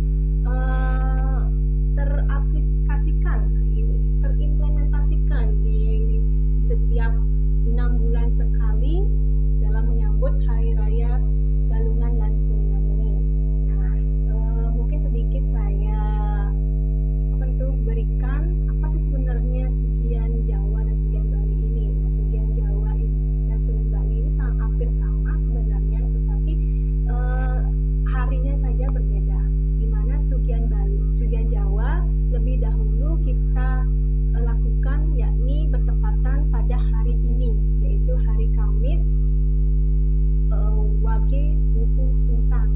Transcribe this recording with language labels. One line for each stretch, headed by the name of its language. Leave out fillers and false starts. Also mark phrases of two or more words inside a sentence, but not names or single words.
Indonesian: terimplementasikan di setiap 6 bulan sekali dalam menyambut Hari Raya Galungan dan Kuningan ini. Nah, mungkin sedikit saya berikan apa sih sebenarnya Sugihan Jawa dan Sugihan Bali ini. Nah, Sugihan Jawa dan Sugihan Bali ini hampir sama sebenarnya, tetapi harinya saja berbeda. Di mana Sugihan Jawa lebih dahulu kita lakukan, yakni bertepatan pada hari ini, yaitu hari Kamis Wage Wuku Sungsang.